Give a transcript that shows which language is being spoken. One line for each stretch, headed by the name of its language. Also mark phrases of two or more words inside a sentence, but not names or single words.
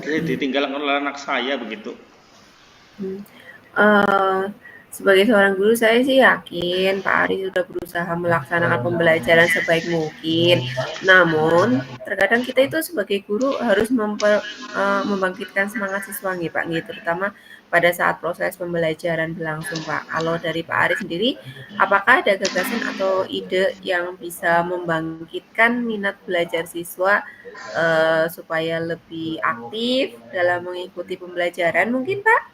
Indonesian: jadi ditinggalkan oleh anak saya begitu? Hmm. Eee, sebagai seorang guru saya sih yakin Pak Aris sudah berusaha melaksanakan pembelajaran sebaik mungkin. Namun, terkadang kita itu sebagai guru harus membangkitkan semangat siswa nggih Pak nggih, terutama pada saat proses pembelajaran berlangsung Pak. Kalau dari Pak Aris sendiri, apakah ada gagasan atau ide yang bisa membangkitkan minat belajar siswa, supaya lebih aktif dalam mengikuti pembelajaran mungkin Pak?